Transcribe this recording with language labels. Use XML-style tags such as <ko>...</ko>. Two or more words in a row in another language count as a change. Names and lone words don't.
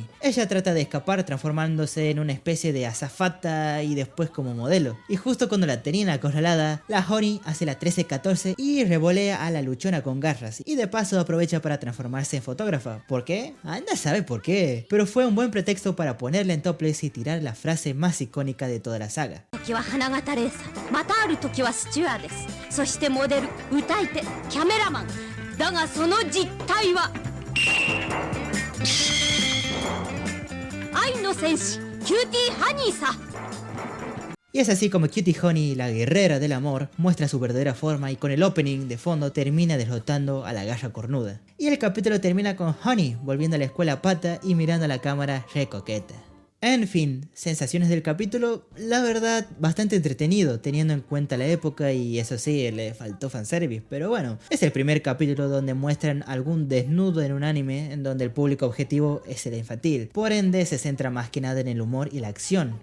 <es>Ella trata de escapar transformándose en una especie de azafata y después como modelo. Y justo cuando la tenían acorralada, la Honey hace la 13-14 y revolea a la luchona con garras. Y de paso aprovecha para transformarse en fotógrafa. ¿Por qué? Anda a saber por qué. Pero fue un buen pretexto para ponerla en topless y tirar la frase más icónica de toda la saga.</es> <ja>時はスチュアーデス、そしてモデル、歌い手、キャメラマン。だがその実態は愛の戦士キューティーハニーさ。</ja> <es>Y es así como Cutie Honey, la guerrera del amor, muestra su verdadera forma y con el opening de fondo termina derrotando a la garra cornuda. Y el capítulo termina con Honey volviendo a la escuela a pata y mirando a la cámara re coqueta. En fin, sensaciones del capítulo, la verdad, bastante entretenido teniendo en cuenta la época y eso sí, le faltó fanservice, pero bueno, es el primer capítulo donde muestran algún desnudo en un anime en donde el público objetivo es el infantil, por ende se centra más que nada en el humor y la acción.</es>